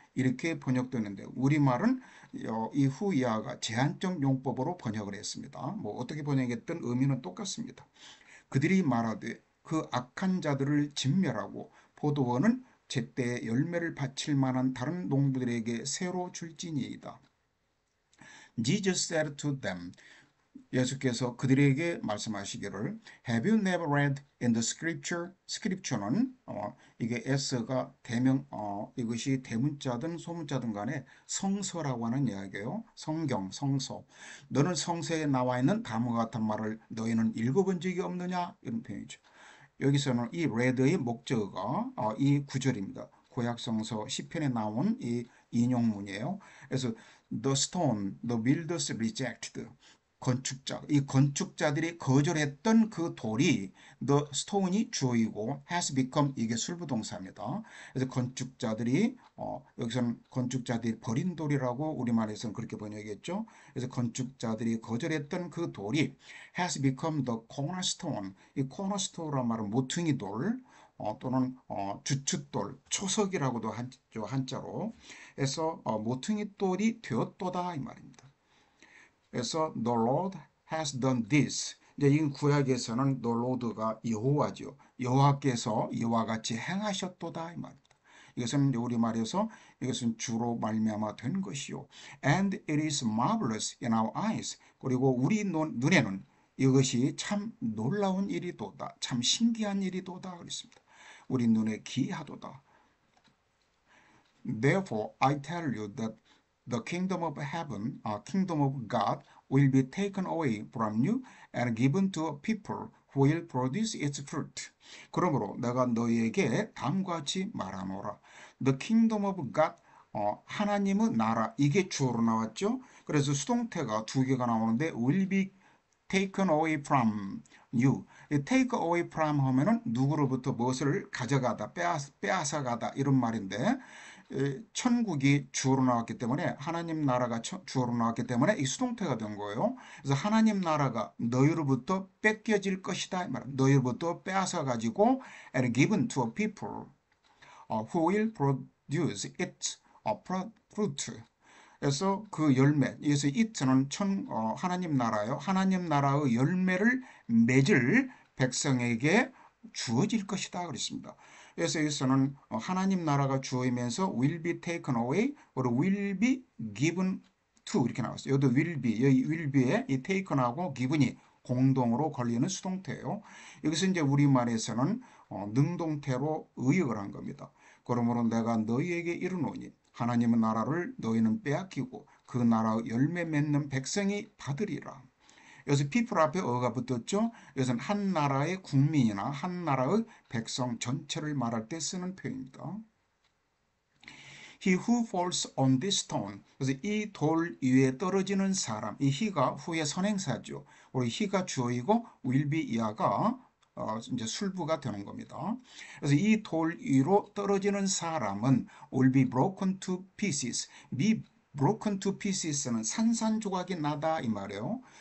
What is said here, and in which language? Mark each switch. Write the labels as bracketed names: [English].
[Korean] 이렇게 번역되는데 우리말은 이후 이하가 제한적 용법으로 번역을 했습니다. 뭐 어떻게 번역했든 의미는 똑같습니다. 그들이 말하되 그 악한 자들을 진멸하고 포도원은 제때 열매를 바칠 만한 다른 농부들에게 새로 줄지니이다. [English] Jesus said to them, [Korean] 예수께서 그들에게 말씀하시기를 [English] Have you never read in the scripture? [Korean] 스크립처는 이게 S가 대명 이것이 대문자든 소문자든 간에 성서라고 하는 이야기예요. 성경, 성서. 너는 성서에 나와 있는 다음과 같은 말을 너희는 읽어본 적이 없느냐? 이런 표현이죠. 여기서는 이 read의 목적어가 이 구절입니다. 구약성서 시편에 나온 이 인용문이에요. 그래서 [English] the stone, the builders rejected. [Korean] 건축자, 이 건축자들이 거절했던 그 돌이 the stone이 주어이고 has become 이게 술부동사입니다. 그래서 건축자들이 여기서는 건축자들이 버린 돌이라고 우리말에서는 그렇게 번역했죠. 그래서 건축자들이 거절했던 그 돌이 [English] has become the cornerstone. [Korean] 이 cornerstone란 말은 모퉁이 돌 또는 주춧돌, 초석이라고도 하죠 한자로. 해서 모퉁이 돌이 되었도다 이 말입니다. 그래서 [English] the Lord has done this. [Korean] 이제 이 구약에서는 the Lord가 여호와죠. 여호와께서 이와 같이 행하셨도다 이 말입니다. 이것은 우리말에서 이것은 주로 말미암아 된 것이요. [English] And it is marvelous in our eyes. [Korean] 그리고 우리 눈에는 이것이 참 놀라운 일이도다. 참 신기한 일이도다 그랬습니다. 우리 눈에 기이하도다. [English] Therefore I tell you that the kingdom of heaven, kingdom of God, will be taken away from you and given to a people who will produce its fruit. [Korean] 그러므로 내가 너희에게 다음과 같이 말하노라. [English] The kingdom of God, [Korean] 하나님의 나라, 이게 주어로 나왔죠. 그래서 수동태가 두 개가 나오는데 [English] will be taken away from you. [Korean] take away from 하면은 누구로부터 무엇을 가져가다, 빼앗아가다 이런 말인데 천국이 주어로 나왔기 때문에 하나님 나라가 주어로 나왔기 때문에 이 수동태가 된 거예요. 그래서 하나님 나라가 너희로부터 뺏겨질 것이다. 너희로부터 빼앗아 가지고 [English] and given to a people who will produce its fruit. [Korean] 그래서 그 열매, 그래서 it는 하나님 나라요. 하나님 나라의 열매를 맺을 백성에게 주어질 것이다 그랬습니다. 그래서 여기서는 하나님 나라가 주어지면서 [English] will be taken away, or will be given to [Korean] 이렇게 나왔어요. 여기도 will be, 여기 will be에 이 taken하고 given이 공동으로 걸리는 수동태예요. 여기서 이제 우리말에서는 능동태로 의역을 한 겁니다. 그러므로 내가 너희에게 이르노니 하나님의 나라를 너희는 빼앗기고 그 나라의 열매 맺는 백성이 받으리라. 여기서 people 앞에 어가 붙었죠. 이것은 한 나라의 국민이나 한 나라의 백성 전체를 말할 때 쓰는 표현입니다. [English] He who falls on this stone. [Korean] 그래서 이 돌 위에 떨어지는 사람, 이 he가 후에 선행사죠. 우리 he가 주어이고 will be 이하가 이제 술부가 되는 겁니다. 그래서 이 돌 위로 떨어지는 사람은 [English] will be broken to pieces. [Korean] be broken to pieces는 산산조각이 나다 이 말이에요.